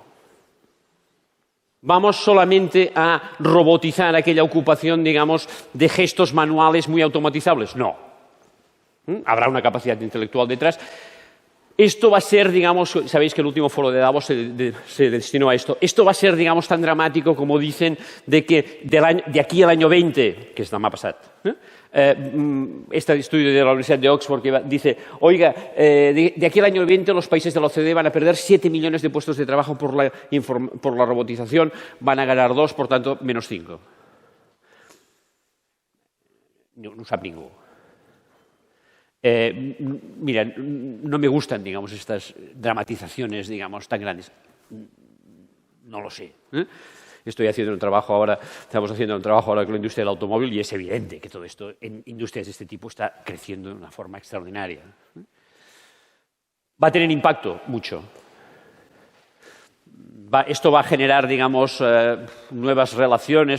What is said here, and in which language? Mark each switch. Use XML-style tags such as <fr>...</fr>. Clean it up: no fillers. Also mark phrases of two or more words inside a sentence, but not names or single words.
<es>¿Vamos solamente a robotizar aquella ocupación, digamos, de gestos manuales muy automatizables? No. Habrá una capacidad intelectual detrás. Esto va a ser, digamos, sabéis que el último foro de Davos se destinó a esto. Esto va a ser, digamos, tan dramático como dicen de que de aquí al año 20, que es</es> <ca>demà passat,</ca> <es>este estudio de la Universidad de Oxford que dice, oiga, de aquí al año 20 los países de la OCDE van a perder 7 millones de puestos de trabajo por la robotización, van a ganar 2, por tanto, menos 5.</es> <ca>No ho sap ningú.</ca> <es>Mira, no me gustan, digamos, estas dramatizaciones, digamos, tan grandes. No lo sé. Estamos haciendo un trabajo ahora con la industria del automóvil y es evidente que todo esto en industrias de este tipo está creciendo de una forma extraordinaria. Va a tener impacto, mucho. Esto va a generar, digamos, nuevas relaciones.</es>